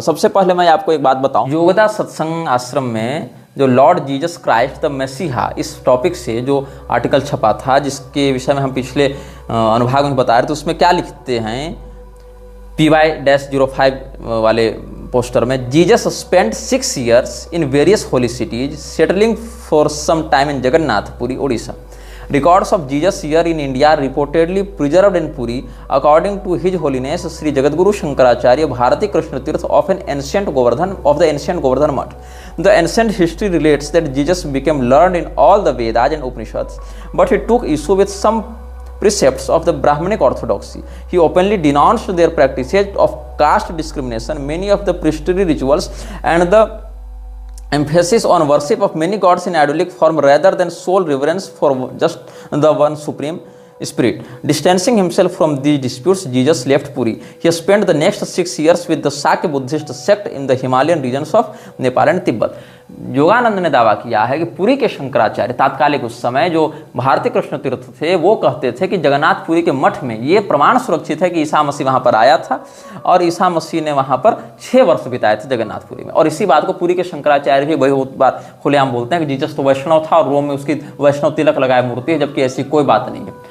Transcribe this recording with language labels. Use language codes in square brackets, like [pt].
[hi] सबसे पहले मैं आपको एक बात बताऊं, योगदा सत्संग आश्रम में जो लॉर्ड जीसस क्राइस्ट द मैसिहा, इस टॉपिक से जो आर्टिकल छपा था जिसके विषय में हम पिछले अनुभाग में बता रहे थे, उसमें क्या लिखते हैं PY-05 वाले पोस्टर में, [en] Jesus spent 6 years in various holy cities settling for some time in Jagannathpuri, Odisha. Records of Jesus year in India are reportedly preserved in Puri according to His Holiness Sri Jagadguru Shankaracharya Bharati Krishna Tirth of the ancient Govardhan Mutt. The ancient history relates that Jesus became learned in all the Vedas and Upanishads, but he took issue with some precepts of the Brahmanic orthodoxy. He openly denounced their practices of caste discrimination, many of the priestly rituals, and the emphasis on worship of many gods in idolic form rather than sole reverence for just the one supreme spirit. Distancing himself from these disputes, Jesus left Puri. He spent the next 6 years with the Sakya Buddhist sect in the Himalayan regions of Nepal and Tibet. [hi] Yogananda ने दावा किया है कि पुरी के शंकराचार्य तात्कालिक उस समय जो भारतीय कृष्ण तीर्थ थे वो कहते थे कि जगन्नाथपुरी के मठ में ये प्रमाण सुरक्षित है कि ईसा मसीह वहां पर आया था और ईसा मसीह ने वहां पर 6 वर्ष बिताए थे जगन्नाथपुरी में। और इसी बात को पुरी के शंकराचार्य भी बहुत बार खुलेआम बोलते हैं कि जीसस तो वैष्णव था और रोम में उसकी वैष्णव तिलक लगाए मूर्ति है, जबकि ऐसी कोई बात नहीं है।